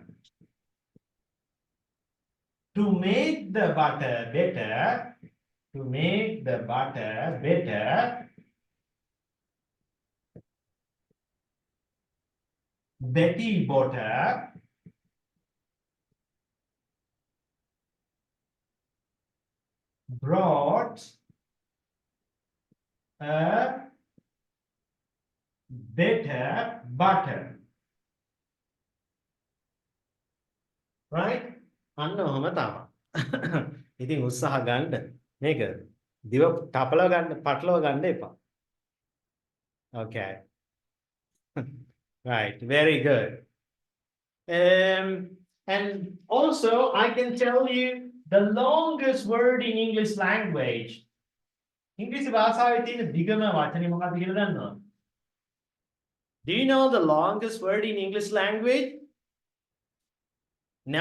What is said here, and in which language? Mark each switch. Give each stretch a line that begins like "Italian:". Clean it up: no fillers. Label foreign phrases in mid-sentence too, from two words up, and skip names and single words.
English: To make the butter better, Betty bought brought a better butter. Right?
Sinhala: අන්න ඔහම තමයි. ඉතින් උත්සාහ ගන්න මේක දිව තපලව ගන්න පටලව ගන්න එපා.
English: Okay. Right, very good. And also I can tell you the longest word in English language.
Sinhala: ඉංග්‍රීසි භාෂාවේ තියෙන දිගම වචනේ මොකක්ද කියලා දන්නවද?
English: Do you know the longest word in English language? No?